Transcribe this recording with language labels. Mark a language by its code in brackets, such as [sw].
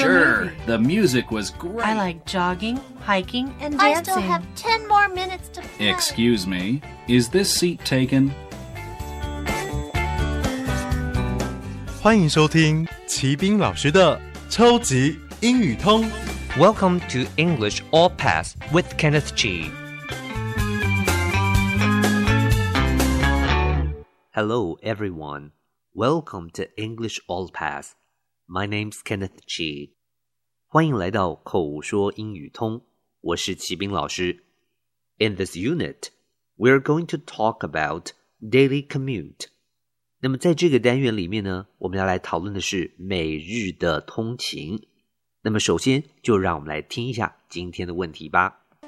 [en] a movie? The music was great. I like jogging, hiking, and dancing. I still have 10 more minutes to play. Excuse me, is this seat taken? [zh] 欢迎收听齐宾老师的超级英语通。 [en] Welcome to English All Pass with Kenneth G. Hello, everyone. Welcome to English All Pass. My name's Kenneth Chi. [zh] 欢迎来到口说英语通，我是齐宾老师。 [en] In this unit, we're going to talk about daily commute. [zh] 那么在这个单元里面呢，我们要来讨论的是每日的通勤。那么首先就让我们来听一下今天的问题吧。